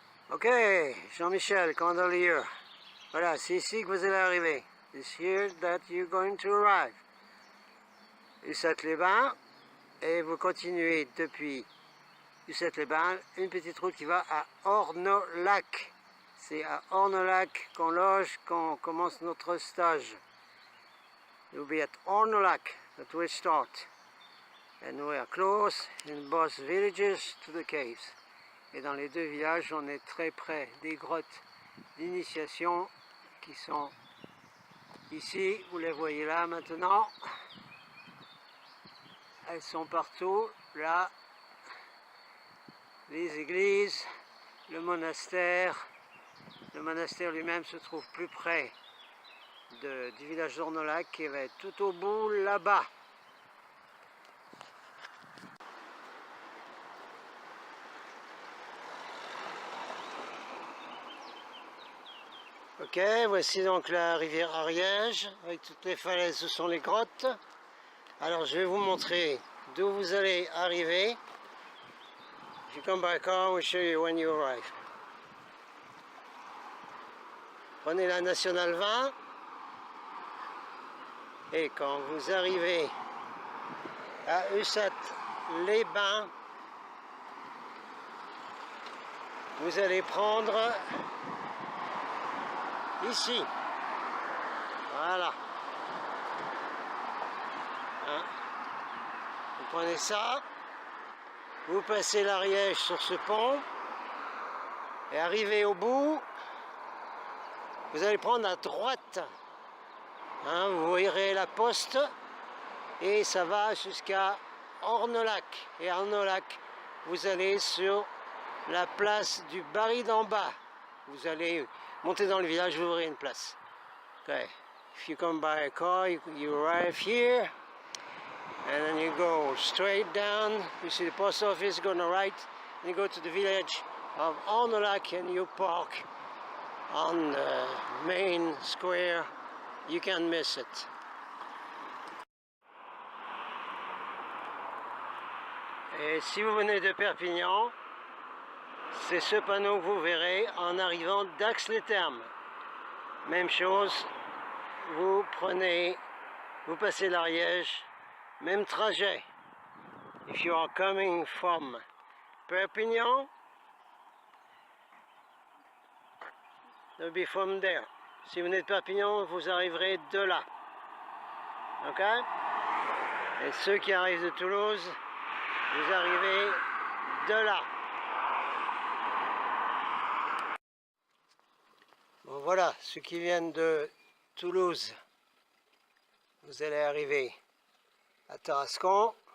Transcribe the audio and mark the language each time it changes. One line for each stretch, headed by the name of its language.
French: Ok, Jean-Michel, Candelier. Voilà, c'est ici que vous allez arriver.
English: It's here that you're going to arrive.
French: Ussat-les-Bains, et vous continuez depuis Ussat-les-Bains, une petite route qui va à Ornolac. C'est à Ornolac qu'on loge quand on commence notre stage.
English: You'll be at Ornolac that we start. And we are close in both villages to the caves.
French: Et dans les deux villages, on est très près des grottes d'initiation qui sont ici. Vous les voyez là maintenant. Elles sont partout. Là, les églises, le monastère. Le monastère lui-même se trouve plus près du village d'Ornolac qui va être tout au bout là-bas. Ok, voici donc la rivière Ariège, avec toutes les falaises où sont les grottes. Alors je vais vous montrer d'où vous allez arriver.
English: If you come by car, we'll show you when you arrive.
French: Prenez la Nationale 20. Et quand vous arrivez à Ussat-les-Bains, vous allez prendre ici. Voilà. Hein? Vous prenez ça, vous passez l'Ariège sur ce pont, et arrivé au bout, vous allez prendre à droite. Hein, vous verrez la poste, et ça va jusqu'à Ornolac. Et à Ornolac, vous allez sur la place du Barry d'en bas. Vous allez monter dans le village, vous verrez une place.
English: Okay. If you come by a car, you arrive here, and then you go straight down. You see the post office, go on the right, and you go to the village of Ornolac, and you park on the main square. You can't miss it.
French: Et si vous venez de Perpignan, c'est ce panneau que vous verrez en arrivant d'Ax-les-Thermes. Même chose, vous passez l'Ariège, même trajet.
English: If you are coming from Perpignan, it'll be from there.
French: Si vous venez de Perpignan, vous arriverez de là. Ok? Et ceux qui arrivent de Toulouse, vous arrivez de là. Bon voilà, ceux qui viennent de Toulouse, vous allez arriver à Tarascon.